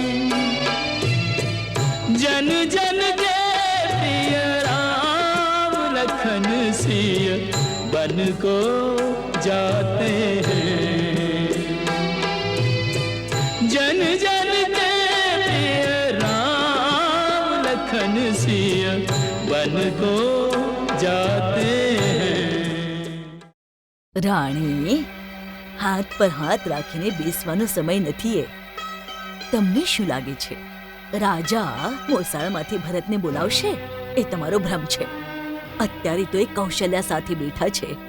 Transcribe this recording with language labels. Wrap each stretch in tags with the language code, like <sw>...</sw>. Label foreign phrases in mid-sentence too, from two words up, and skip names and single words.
<hi>जन जन के प्रिय राम लखन सिय बन को जाते हैं. जन जन के प्रिय राम लखन सिय बन को जाते हैं.</hi> <gu>રાણી, હાથ પર હાથ રાખીને બેસવાનો સમય નથી એ. તમને શું લાગે છે રાજા મોસાળમાંથી ભરતને બોલાવશે? એ તમારો ભ્રમ છે. અત્યારે તો એ કૌશલ્યા સાથે બેઠા છે.</gu>